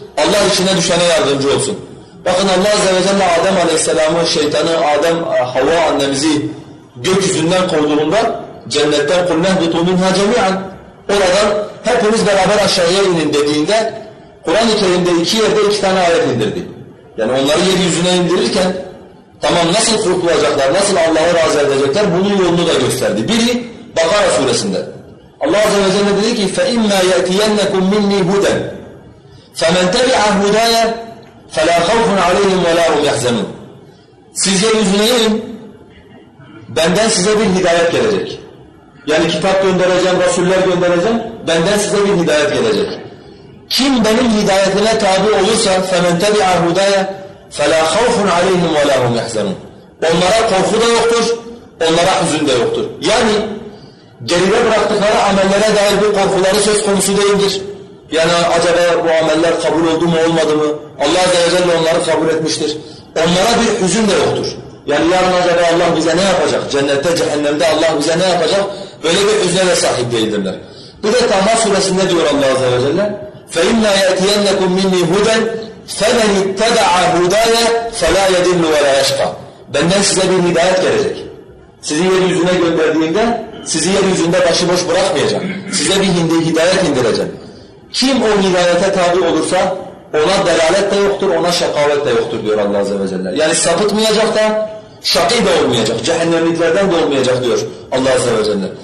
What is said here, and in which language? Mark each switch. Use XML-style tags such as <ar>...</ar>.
<tr>Allah içine düşene yardımcı olsun. Bakın Allah Azze ve Celle Adem Aleyhisselam'ın şeytanı, Adem Havva annemizi gökyüzünden kovduğunda cennetten</tr> <ar>kulnehdutu minha cemi'an,</ar> <tr>oradan hepiniz beraber aşağıya inin dediğinde Kur'an-ı Kerim'de iki yerde iki tane ayet indirdi. Yani onları yeryüzüne indirirken tamam nasıl kurtulacaklar, nasıl Allah'a razı edecekler bunun yolunu da gösterdi. Biri Bakara suresinde. Allah Azze ve Celle dedi ki</tr> <ar>فَإِمَّا يَأْتِيَنَّكُمْ مِنِّي هُدًا فَمَنْ تَبِعَ هُدَايَ فَلَا خَوْفٌ عَلَيْهِمْ وَلَا هُمْ يَحْزَنُونَ.</ar> <tr>Siz yeryüzüne inin, benden size bir hidayet gelecek. Yani kitap göndereceğim, rasuller göndereceğim, benden size bir hidayet gelecek. Kim benim hidayetine tabi olursa</tr> <ar>فَمَنْ تَبِعَ هُدَايَ فَلَا خَوْفٌ عَلَيْهِمْ وَلَا هُمْ يَحْزَنُونَ.</ar> <tr>Onlara korku da yoktur, onlara hüzün de yoktur. Yani geride bıraktıkları amellere dair bir korkuları söz konusu değildir. Yani acaba bu ameller kabul oldu mu olmadı mı? Allah Azze ve Celle onları kabul etmiştir. Onlara bir hüzün de yoktur. Yani yarın acaba Allah bize ne yapacak? Cennette, cehennemde Allah bize ne yapacak? Böyle bir hüzne de sahip değildirler. Bir de Taha suresinde diyor Allah Azze ve Celle</tr> <ar>فَإِنَّا يَأْتِيَنَّكُمْ مِنِّي هُدًا فَمَنِ اتَّبَعَ هُدَايَ فَلَا يَدِلُّ وَلَا يَشْقَى.</ar> <tr>Benden size bir hidayet gelecek. Sizi yeryüzüne gönderdiğimde sizi yeryüzünde başıboş bırakmayacağım. Size bir hidayet indireceğim. Kim o hidayete tabi olursa ona delalet de yoktur, ona şakavet de yoktur diyor Allah Azze ve Celle. Yani sapıtmayacak da şakî de olmayacak, cehennemliklerden de olmayacak diyor Allah Azze ve Celle.</tr>